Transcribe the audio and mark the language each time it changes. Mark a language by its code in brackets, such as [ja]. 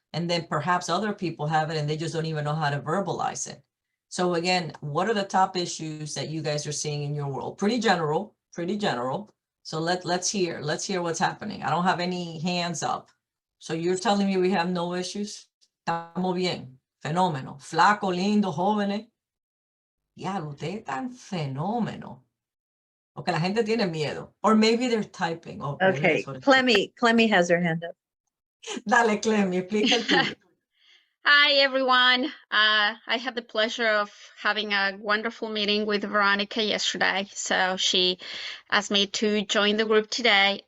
[en] And then perhaps other people have it and they just don't even know how to verbalize it. So again, what are the top issues that you guys are seeing in your world? Pretty general. So let's hear what's happening. I don't have any hands up. So you're telling me we have no issues? [es] Estamos bien. Fenómeno. Flaco, lindo, jóvenes. Ya, ustedes están fenómeno. Okay, la gente tiene miedo. [en] Or maybe they're typing. Oh, Okay, Clemmy has her hand up. [es] Dale, Clemmy, explica el tuyo. [en] Hi, everyone. I had the pleasure of having a wonderful meeting with Veronica yesterday. So she asked me to join the group today.